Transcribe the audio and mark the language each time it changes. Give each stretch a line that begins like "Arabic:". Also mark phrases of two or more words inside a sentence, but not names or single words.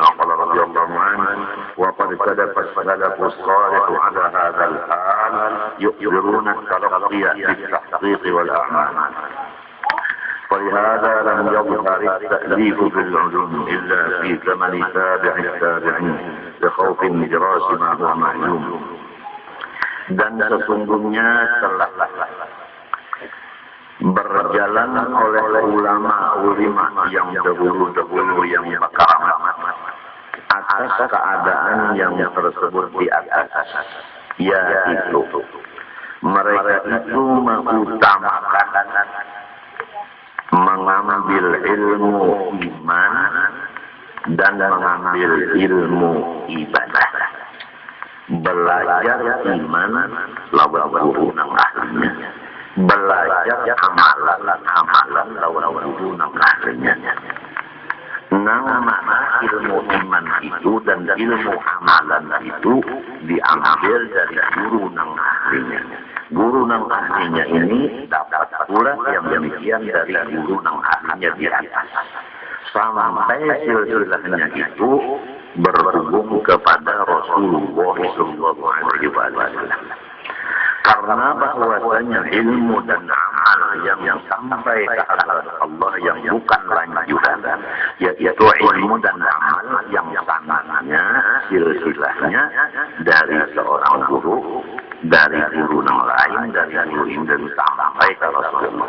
Arabic: وقال رضي الله عنه: وقد سلف السلف الصالح على هذا الحال يؤثرون التلقي بالتحقيق والأعمال. ولهذا لم يظهر التأليف في العلوم إلا في زمن تابع التابعين لخوف إدراس ما هو معلوم.
Indonesian: Dan sesungguhnya telah berjalan oleh ulama yang dahulu yang berkaramat atas keadaan yang tersebut di atas, yaitu mereka itu mengutamakan mengambil ilmu iman dan mengambil ilmu ibadah.
Banjar: Belajar iman lawan guru nang ahlinya, belajar amalan lawan guru nang ahlinya. Mana ilmu iman itu dan ilmu amalan itu diambil dari guru nang ahlinya. Guru nang ahlinya ini dapat pula yang demikian dari guru nang ahlinya di atas, sampai silsilahnya itu berhubung kepada Rasulullah SAW.
Indonesian: Karena bahwasanya ilmu dan amal yang sampai ke hadapan Allah yang bukan lanjutan, yaitu ilmu dan amal yang sanadnya silsilahnya dari seorang guru, dari guru yang lain, dari guru dan sampai ke Rasulullah.